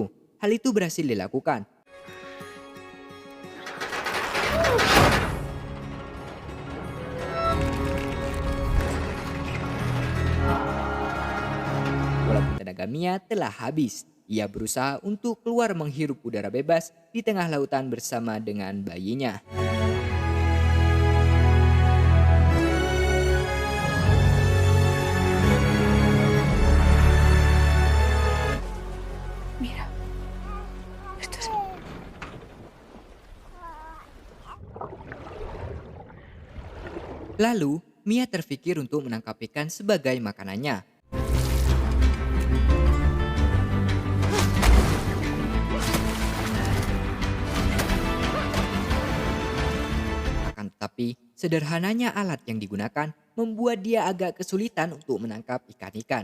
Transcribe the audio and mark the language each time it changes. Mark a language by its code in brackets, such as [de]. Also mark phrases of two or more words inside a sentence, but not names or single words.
[id] Hal itu berhasil dilakukan. Walaupun tenaga Mia telah habis, ia berusaha untuk keluar menghirup udara bebas di tengah lautan bersama dengan bayinya. [es] Mira. Esto es... [id] Lalu, Mia terpikir untuk menangkap ikan sebagai makanannya. Akan tetapi, sederhananya alat yang digunakan membuat dia agak kesulitan untuk menangkap ikan-ikan.